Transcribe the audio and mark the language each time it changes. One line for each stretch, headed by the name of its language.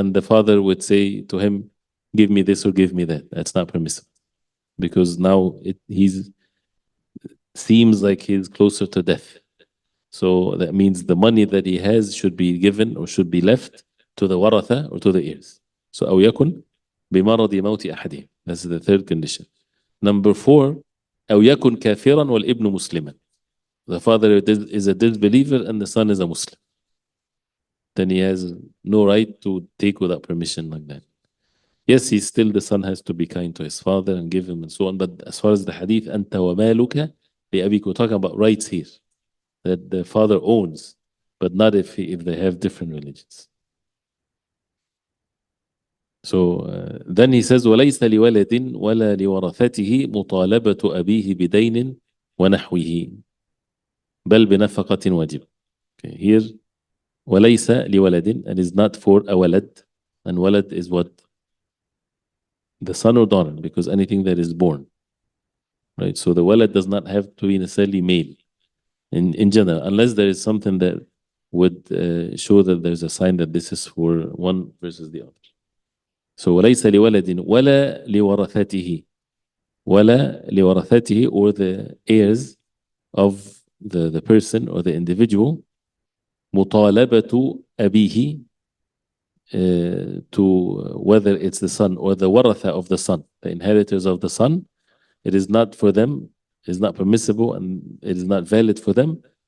English: And the father would say to him, give me this or give me that. That's not permissible. Because now he's seems like he's closer to death. So that means the money that he has should be given or should be left to the waratha or to the heirs. So
Arabic: أو يكن بمرض موت أحدهم.
English: That's the third condition. Number 4,
Arabic: أو يكن كافرا والابن مسلما.
English: The father is a disbeliever and the son is a Muslim. Then he has no right to take without permission like that. Yes, the son has to be kind to his father and give him and so on. But as far as the hadith,
Arabic: أنت ومالك لأبيك,
English: we're talking about rights here, that the father owns, but not if they have different religions. So then he says,
Arabic: وليس لولد ولا لورثته مطالبة أبيه بدين ونحوه بل بنفقة واجب.
English: Okay, here
Arabic: وليس لولد,
English: and is not for a walad, and walad is what? The son or daughter, because anything that is born, right? So the walad does not have to be necessarily male in general, unless there is something that would show that there's a sign that this is for one versus the other.
Arabic: So وليس لولد ولا لورثته, ولا لورثته,
English: or the heirs of the person or the individual
Arabic: مطالبة أبيه
English: to whether it's the son or the waratha of the son, the inheritors of the son. It is not for them, it is not permissible, and it is not valid for them.